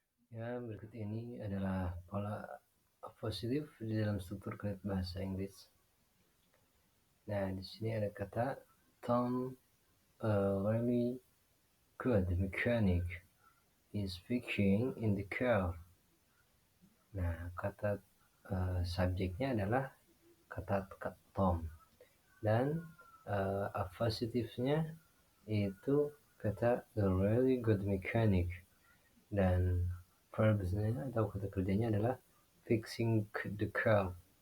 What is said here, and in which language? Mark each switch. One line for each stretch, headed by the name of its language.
Indonesian: Ya, berikut ini adalah pola accusative di dalam struktur kalimat bahasa Inggris. Nah, di sini ada kata
English: Tom, a really good mechanic, is fixing in the car.
Indonesian: Nah, kata subjeknya adalah kata Tom, dan accusative-nya itu kata
English: a really good mechanic,
Indonesian: dan verbs-nya atau kata kerjanya adalah
English: fixing the car.